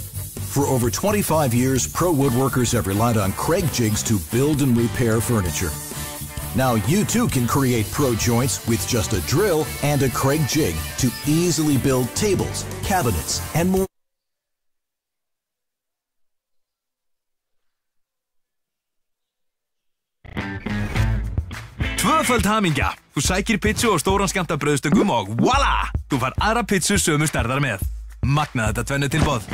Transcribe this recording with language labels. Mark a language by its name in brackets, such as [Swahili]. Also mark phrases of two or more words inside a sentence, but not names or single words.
[English] For over 25 years, pro woodworkers have relied on Craig jigs to build and repair furniture. Now you too can create pro joints with just a drill and a Craig jig to easily build tables, cabinets, and more. [Icelandic] Tvöföld hamingja. Þú sækir pizzu á stóran skammta brauðstöngum og voila! Þú fær aðra pizzu sömu stærðar með. Magna þetta tvennu tilboð.